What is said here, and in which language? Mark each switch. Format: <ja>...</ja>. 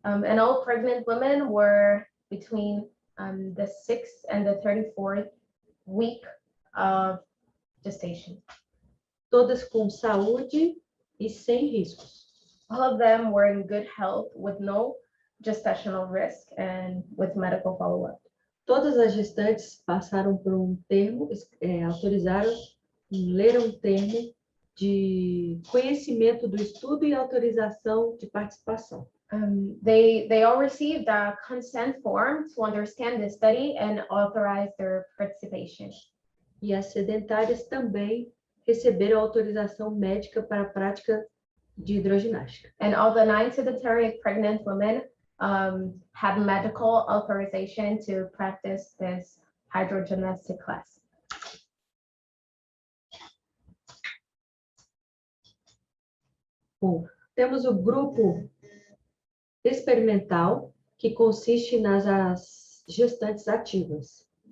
<en>And all pregnant women were between the 6th and the 34th week of gestation.</en> <pt>Todas com saúde e sem riscos.</pt> <en>All of them were in good health with no gestational risk and with medical follow-up.</en> <pt>Todas as gestantes passaram por leram um termo de conhecimento do estudo e autorização de participação.</pt> <en>They all received a consent form to understand the study and authorize their participation.</en> <pt>E as sedentárias também receberam autorização médica para a prática de hidroginástica.</pt> <en>And all the 9 sedentary pregnant women had medical authorization to practice this hydrogymnastic class.</en> <pt>Bom, temos o grupo experimental, que consiste nas gestantes ativas.</pt>